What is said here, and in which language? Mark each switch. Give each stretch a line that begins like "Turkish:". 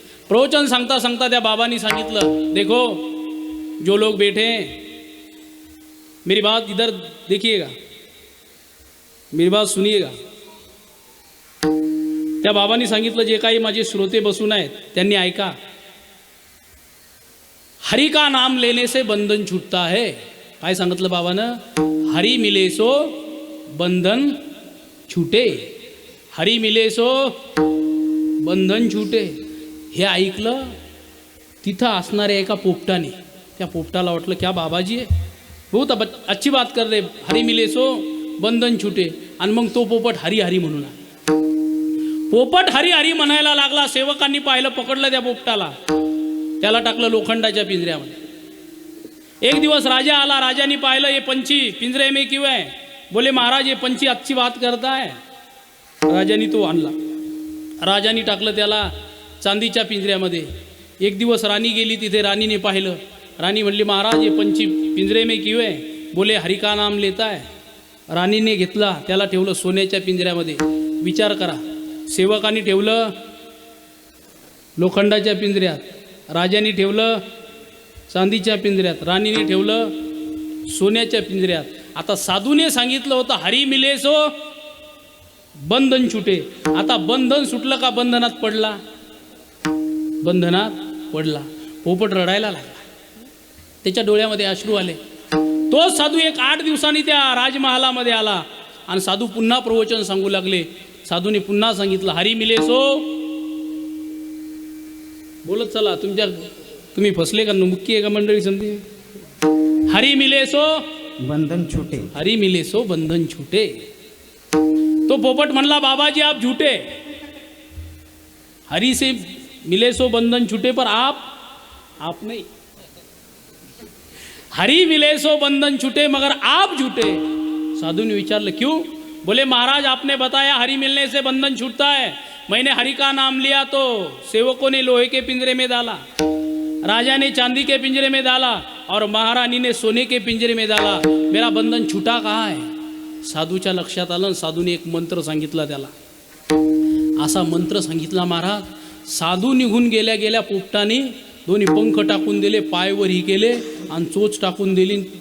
Marathi: प्रवचन सांगता सांगता त्या बाबांनी सांगितलं,
Hindi: देखो जो लोग बैठे हैं मेरी बात इधर देखिएगा, मेरी बात सुनिएगा.
Marathi: त्या बाबांनी सांगितलं, जे काही माझे श्रोते बसून आहेत त्यांनी ऐका.
Hindi: हरि का नाम लेने से बंधन छूटता है.
Marathi: काय सांगितलं बाबानं?
Hindi: हरि मिले सो बंधन छूटे. हरि मिले सो बंधन छूटे.
Marathi: हे ऐकलं तिथं असणाऱ्या एका पोपटाने. त्या पोपटाला वाटलं
Hindi: क्या बाबाजी आहे, बहुत अच्छी बात कर रहे, हरी मिले सो बंधन छुटे.
Marathi: आणि मग तो पोपट हरी हरी म्हणून पोपट हरी हरी म्हणायला लागला. सेवकांनी पाहिलं, पकडलं त्या पोपटाला, त्याला टाकलं लोखंडाच्या पिंजऱ्यामध्ये. एक दिवस राजा आला. राजाने पाहिलं,
Hindi: ये पंछी पिंजरे में क्यों है? बोले महाराज ये पंछी अच्छी बात करता है.
Marathi: राजाने तो आणला. राजाने टाकलं त्याला चांदीच्या पिंजऱ्यामध्ये. एक दिवस राणी गेली तिथे. राणीने पाहिलं. राणी म्हणली,
Hindi: महाराज ये पंछी पिंजरे में क्यों है? बोले हरि का नाम लेता है.
Marathi: राणीने घेतला, त्याला ठेवलं सोन्याच्या पिंजऱ्यामध्ये. विचार करा, सेवकांनी ठेवलं लोखंडाच्या पिंजऱ्यात, राजाने ठेवलं चांदीच्या पिंजऱ्यात, राणीने ठेवलं सोन्याच्या पिंजऱ्यात. आता साधूने सांगितलं होतं
Hindi: हरी मिले सो बंधन छुटे.
Marathi: आता बंधन सुटलं का बंधनात पडला? बंधनात पडला. पोपट रडायला लागला. त्याच्या डोळ्यामध्ये अश्रू आले. तो साधू एक 8 दिवसांनी त्या राजमहालामध्ये आला आणि साधू पुन्हा प्रवचन सांगू लागले. साधूने पुन्हा सांगितलं,
Hindi: हरी मिले सो.
Marathi: बोलत चला, तुम्ही फसले का? मुक्की आहे का मंडळी? समजी,
Hindi: हरी मिले सो बंधन छूटे. हरी मिले सो बंधन छूटे.
Marathi: तो पोपट म्हणला,
Hindi: बाबाजी आप झूठे. हरी से मिले सो बंधन छूटे, पर आप नहीं. हरी मिले सो बंधन छूटे मगर आप झूठे. साधु ने विचारलं, क्यों? बोले महाराज आपने बताया हरी मिलने से बंधन छूटता है. मैंने हरि का नाम लिया तो सेवकों ने लोहे के पिंजरे में डाला, राजा ने चांदी के पिंजरे में डाला और महारानी ने सोने के पिंजरे में डाला. मेरा बंधन छुटा कहाँ है?
Marathi: साधूच्या लक्षात आलं. साधूने एक मंत्र सांगितला त्याला. असा मंत्र सांगितला महाराज. साधू निघून गेल्या गेल्या पोपटाने दोन्ही पंख टाकून दिले, पायवरही केले आणि चोच टाकून दिली.